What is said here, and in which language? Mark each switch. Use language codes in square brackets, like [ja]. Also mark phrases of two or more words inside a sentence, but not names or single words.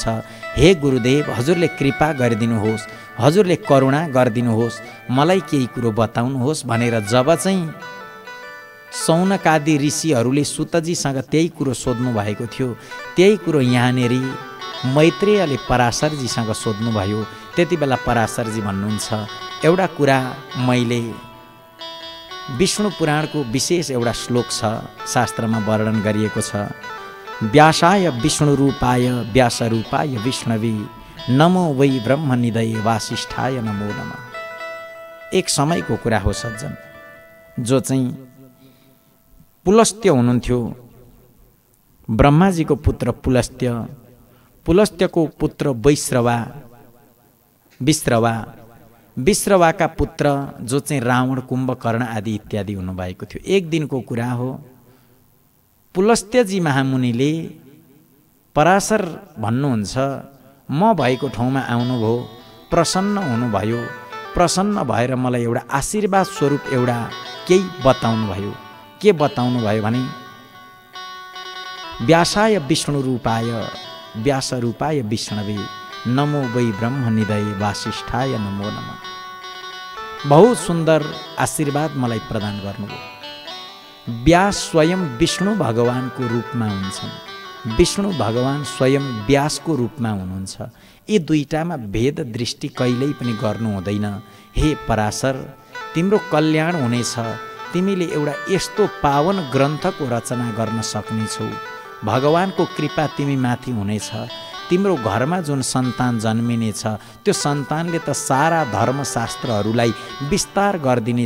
[ne] हे गुरुदेव, हजुरले कृपा गरिदिनुहोस्, हजुरले करुणा गरिदिनुहोस्, मलाई केही कुरो बताउनुहोस् भनेर जब चाहिँ सौनकादि ऋषिहरूले सुतजीसँग त्यही कुरो सोध्नु भएको थियो, त्यही कुरो यहाँनेरि मैत्रेयले पराशरजीसँग सोध्नुभयो। त्यति बेला पराशरजी भन्नुहुन्छ, एउटा कुरा मैले विष्णु पुराणको विशेष एउटा श्लोक छ, शास्त्रमा वर्णन गरिएको छ, [sa] व्यासाय विष्णु रूपाय व्यास रूपाय विष्णवे नमो वै ब्रह्म निधये वासिष्ठाय नमो नमः। [ne] एक समयको कुरा हो सज्जन, जो चाहिँ पुलस्त्य हुनुहुन्थ्यो, ब्रह्माजीको पुत्र पुलस्त्य, पुलस्त्यको पुत्र विश्रवा, विश्रवाका पुत्र जो चाहिँ रावण कुम्भकर्ण आदि इत्यादि हुनुभएको थियो। एक दिनको कुरा हो, पुलस्त्यजी महामुनिले पराशर भन्नुहुन्छ म भएको ठाउँमा आउनुभयो, प्रसन्न हुनुभयो, प्रसन्न भएर मलाई एउटा आशीर्वाद स्वरूप एउटा केही बताउनु भयो। के बताउनु भयो भने [sa] व्यासाय विष्णु रूपाय व्यास रूपाय विष्णवे नमो वै ब्रह्म निधये वासिष्ठाय नमो नमः। [hi] बहुत सुन्दर [ne] आशीर्वाद मलाई प्रदान गर्नुभयो। व्यास स्वयं विष्णु भगवानको रूपमा हुन्छन्, विष्णु भगवान स्वयं व्यासको रूपमा हुनुहुन्छ। यी दुईटामा भेद दृष्टि कहिल्यै पनि गर्नु हुँदैन। हे पराशर, तिम्रो कल्याण हुनेछ, तिमीले एउटा यस्तो पावन ग्रन्थको रचना गर्न सक्नेछौ, भगवानको कृपा तिमी माथि हुनेछ, तिम्रो घरमा जुन सन्तान जन्मिनेछ त्यो सन्तानले त सारा धर्मशास्त्रहरूलाई विस्तार गरिदिनेछ।